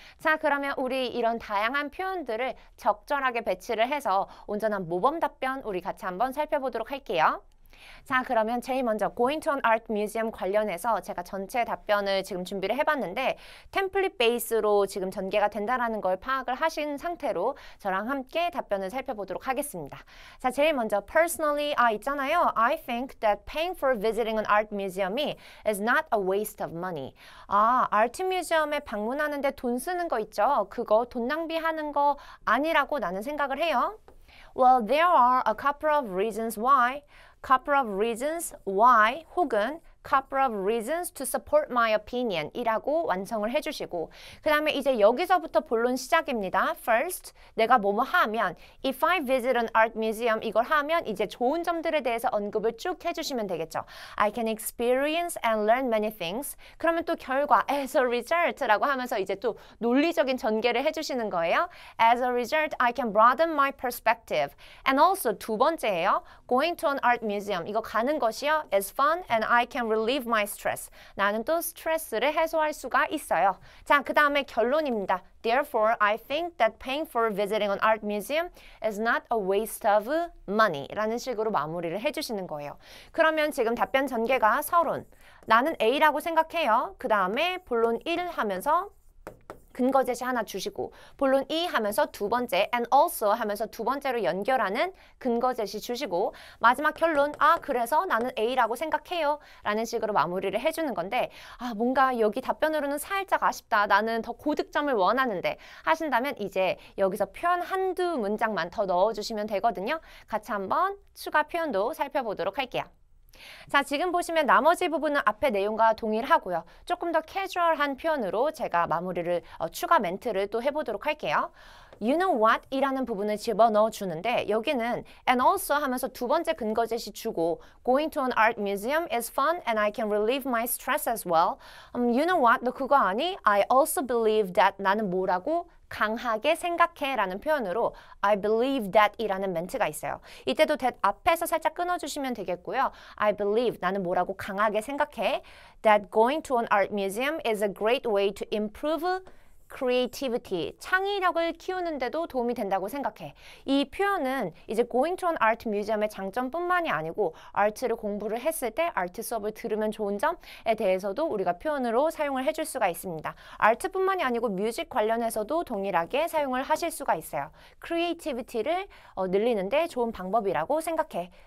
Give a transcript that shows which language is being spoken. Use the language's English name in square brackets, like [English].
[Korean] 자, 그러면 우리 이런 다양한 표현들을 적절하게 배치를 해서 온전한 모범 답변 우리 같이 한번 살펴보도록 할게요. 자, 그러면 제일 먼저 [English] Going to an Art Museum [Korean] 관련해서 제가 전체 답변을 지금 준비를 해봤는데 템플릿 베이스로 지금 전개가 된다는 걸 파악을 하신 상태로 저랑 함께 답변을 살펴보도록 하겠습니다. 자, 제일 먼저 personally 있잖아요. [English] I think that paying for visiting an art museum is not a waste of money. [Korean] 아트 뮤지엄에 방문하는데 돈 쓰는 거 있죠? 그거 돈 낭비하는 거 아니라고 나는 생각을 해요. [English] Well, there are a couple of reasons why. Couple of reasons why 혹은 couple of reasons to support my opinion [Korean] 이라고 완성을 해주시고 그 다음에 이제 여기서부터 본론 시작입니다. First, 내가 뭐뭐 하면 [English] if I visit an art museum [Korean] 이걸 하면 이제 좋은 점들에 대해서 언급을 쭉 해주시면 되겠죠. [English] I can experience and learn many things. [Korean] 그러면 또 결과 as a result라고 하면서 이제 또 논리적인 전개를 해주시는 거예요. [English] As a result, I can broaden my perspective. And also [Korean] 두 번째예요. [English] Going to an art museum [Korean] 이거 가는 것이요. [English] is fun and I can relieve my stress. [Korean] 나는 또 스트레스를 해소할 수가 있어요. 자, 그 다음에 결론입니다. [English] Therefore, I think that paying for visiting an art museum is not a waste of money. [Korean] 라는 식으로 마무리를 해주시는 거예요. 그러면 지금 답변 전개가 서론. 나는 A라고 생각해요. 그 다음에 본론 1 하면서 근거 제시 하나 주시고 본론 2 하면서 두 번째 and also 하면서 두 번째로 연결하는 근거 제시 주시고 마지막 결론 그래서 나는 A라고 생각해요 라는 식으로 마무리를 해주는 건데 뭔가 여기 답변으로는 살짝 아쉽다 나는 더 고득점을 원하는데 하신다면 이제 여기서 표현 한두 문장만 더 넣어주시면 되거든요. 같이 한번 추가 표현도 살펴보도록 할게요. 자, 지금 보시면 나머지 부분은 앞의 내용과 동일하고요. 조금 더 캐주얼한 표현으로 제가 마무리를 추가 멘트를 또 해보도록 할게요. [English] You know what? [Korean] 이라는 부분을 집어넣어 주는데 여기는 and also 하면서 두 번째 근거 제시 주고 [English] Going to an art museum is fun and I can relieve my stress as well. You know what? [Korean] 너 그거 아니? [English] I also believe that [Korean] 나는 뭐라고? 강하게 생각해 라는 표현으로 [English] I believe that [Korean] 이라는 멘트가 있어요. 이때도 that 앞에서 살짝 끊어주시면 되겠고요. [English] I believe [Korean] 나는 뭐라고 강하게 생각해 [English] that going to an art museum is a great way to improve creativity, [Korean] 창의력을 키우는데도 도움이 된다고 생각해. 이 표현은 이제 [English] going to an art museum [Korean] 의 장점뿐만이 아니고 아트를 공부를 했을 때 아트 수업을 들으면 좋은 점에 대해서도 우리가 표현으로 사용을 해줄 수가 있습니다. 아트뿐만이 아니고 뮤직 관련해서도 동일하게 사용을 하실 수가 있어요. creativity를 늘리는데 좋은 방법이라고 생각해.